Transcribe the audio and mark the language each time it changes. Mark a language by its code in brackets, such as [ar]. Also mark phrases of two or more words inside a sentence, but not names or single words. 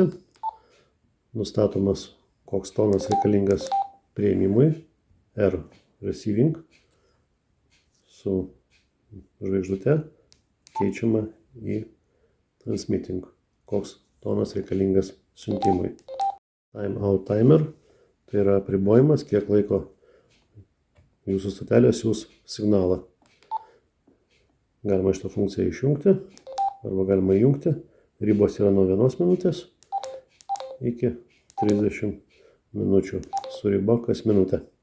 [lt] Nustatomas, koks tonas reikalingas priėmimui. R receiving su žvaigždute keičiama į transmitting. Koks tonas reikalingas siuntimui. [en] Time out timer. [lt] Tai yra apribojimas, kiek laiko jūsų stotelė siųs signalą. Galima šitą funkciją išjungti arba galima įjungti. Ribos yra nuo 1 minutės iki 30 minučių su riba kas minutę.